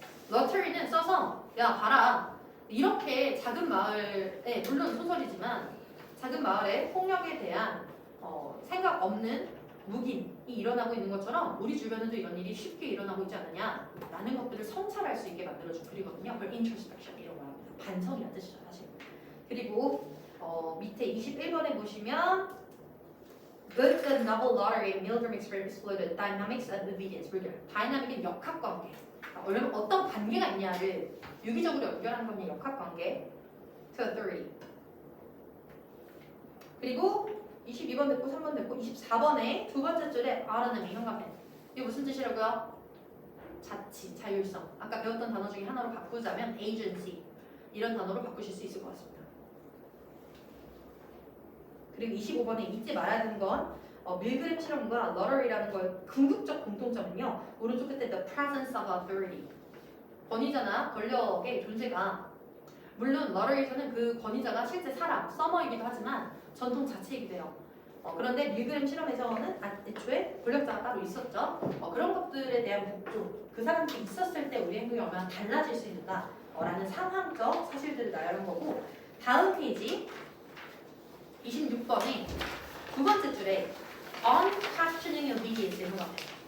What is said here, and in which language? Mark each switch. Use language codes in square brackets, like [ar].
[ko] 러터리는 써서 야 봐라 이렇게 작은 마을에 물론 소설이지만 작은 마을에 폭력에 대한 생각 없는 묵인이 일어나고 있는 것처럼 우리 주변에도 이런 일이 쉽게 일어나고 있지 않느냐 라는 것들을 성찰할 수 있게 만들어준 글이거든요. 그걸 introspection이라고 합니다. 반성이라는 뜻이죠 사실. 그리고 밑에 21번에 보시면 [en] Both the novel lottery and Milgram experiment explored dynamics and obedience. [ko] 다이나믹은 역학관계. 어떤 관계가 있냐를 유기적으로 연결하는 거냐 역학관계. [en] To authority. [ko] 그리고 22번 됐고 3번 됐고 24번에 두 번째 줄에 autonomy 현관펜. 이게 무슨 뜻이라고요? 자치, 자율성. 아까 배웠던 단어 중에 하나로 바꾸자면 agency. 이런 단어로 바꾸실 수 있을 것 같습니다. 그리고 25번에 잊지 말아야 되는 건 밀그램 실험과 러터리라는 거의 궁극적 공통점은요. 오른쪽 끝에 [en] the presence of authority. [ko] 권위자나 권력의 존재가 물론 러터리에서는 그 권위자가 실제 사람, 서머이기도 하지만 전통 자체이기도 해요. 그런데 밀그램 실험에서는 애초에 권력자가 따로 있었죠. 그런 것들에 대한 복종, 그 사람들이 있었을 때 우리 행동이 얼마나 달라질 수 있는가 라는 상황적 사실들을 나열한 거고 다음 페이지 26번에 두 번째 줄에 unquestioning obedience의 현관펜.